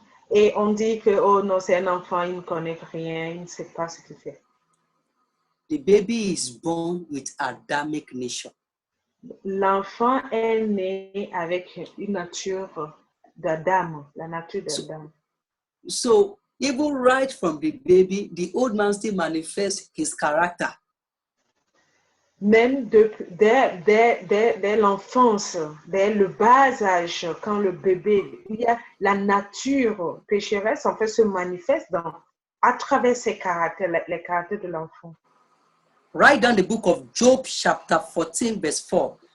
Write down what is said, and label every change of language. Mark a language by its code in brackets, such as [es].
[fr] Et on dit que oh non, c'est un enfant, il ne connaît rien, il ne sait pas ce qu'il fait. [en] The baby is born with Adamic nature. [fr] L'enfant est né avec une nature d'Adam, la nature d'Adam. [en] So even right from the baby, the old man still manifests his character. [fr] Même dès l'enfance, dès le bas âge, quand le bébé, il y a la nature pécheresse, en fait, se manifeste à travers ses caractères, les caractères de l'enfant. [en] Write down the book of Job chapter 14 verse 4.